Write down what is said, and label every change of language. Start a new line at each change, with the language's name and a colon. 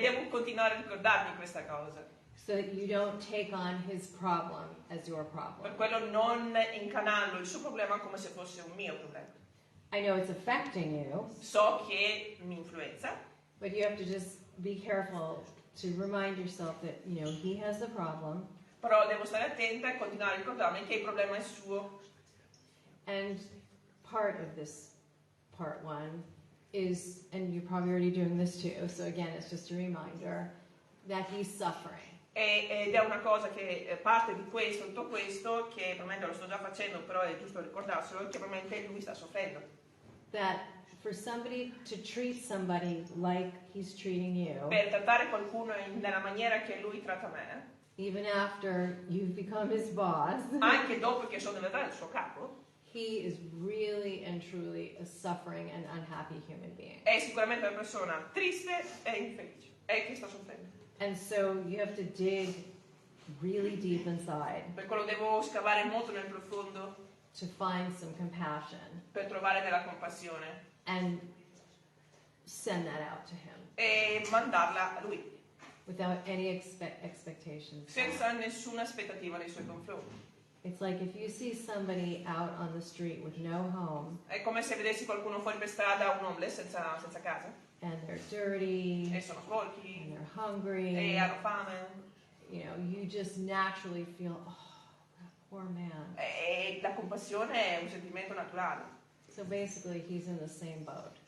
Italian: devo continuare a ricordarmi questa cosa.
English: so that you don't take on his problem as your problem.
Italian: Per quello non incanallo il suo problema come se fosse un mio problema.
English: I know it's affecting you,
Italian: So che mi influenza,
English: but you have to just be careful to remind yourself that, you know, he has the problem,
Italian: però devo stare attenta e continuare a ricordarmi che il problema è suo.
English: and part of this part one is, and you're probably already doing this too, so again, it's just a reminder, that he's suffering.
Italian: Ed è una cosa che parte di questo, tutto questo, che probabilmente lo sto già facendo, però è giusto ricordarselo, che probabilmente lui sta soffrendo.
English: That for somebody to treat somebody like he's treating you,
Italian: Per trattare qualcuno nella maniera che lui tratta me,
English: even after you've become his boss,
Italian: anche dopo che sono diventato il suo capo,
English: he is really and truly a suffering and unhappy human being.
Italian: è sicuramente una persona triste e infelice, e che sta soffrendo.
English: And so you have to dig really deep inside
Italian: Per quello devo scavare molto nel profondo
English: to find some compassion
Italian: per trovare della compassione
English: and send that out to him
Italian: e mandarla a lui,
English: without any expectations.
Italian: senza nessuna aspettativa nei suoi confronti.
English: It's like if you see somebody out on the street with no home
Italian: È come se vedessi qualcuno fuori per strada, un homeless senza casa,
English: and they're dirty
Italian: e sono sporchi,
English: and they're hungry,
Italian: e hanno fame,
English: you know, you just naturally feel, oh, that poor man.
Italian: e la compassione è un sentimento naturale.
English: So basically he's in the same boat.